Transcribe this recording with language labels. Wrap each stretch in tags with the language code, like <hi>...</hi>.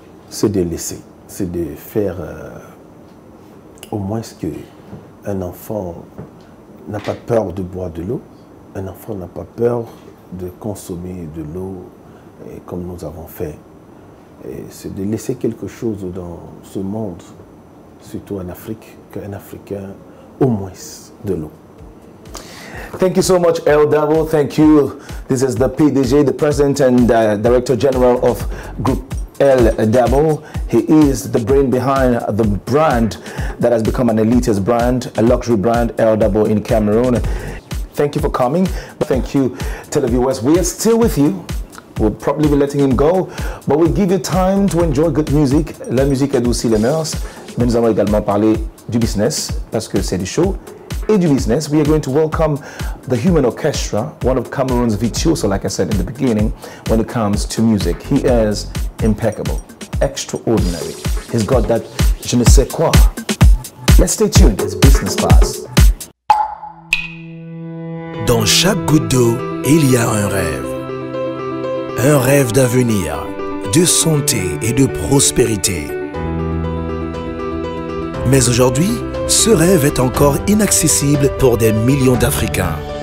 <fr>C'est de laisser, c'est de faire au moins ce qu'un enfant n'a pas peur de boire de l'eau, un enfant n'a pas peur de consommer de l'eau comme nous avons fait. C'est de laisser quelque chose dans ce monde, surtout en Afrique, qu'un Africain au moins de l'eau.</fr> <en>Thank you so much, El Dabo. Thank you. This is the PDG, the President and Director General of Group El Dabo. He is the brain behind the brand that has become an elitist brand, a luxury brand, El Dabo in Cameroon. Thank you for coming. Thank you, televiewers. We are still with you. We'll probably be letting him go, but we'll give you time to enjoy good music.</en> <fr>La musique adoucit les mœurs. mais nous allons également parler du business, parce que c'est du show et du business.</fr> <en>We are going to welcome the Human Orchestra, one of Cameroon's virtuoso, like I said in the beginning, when it comes to music. He is impeccable, extraordinary. He's got that je ne sais quoi. Let's stay tuned, it's Business Class.</en> <fr>Dans chaque goutte d'eau, il y a un rêve. Un rêve d'avenir, de santé et de prospérité. Mais aujourd'hui, ce rêve est encore inaccessible pour des millions d'Africains.</fr>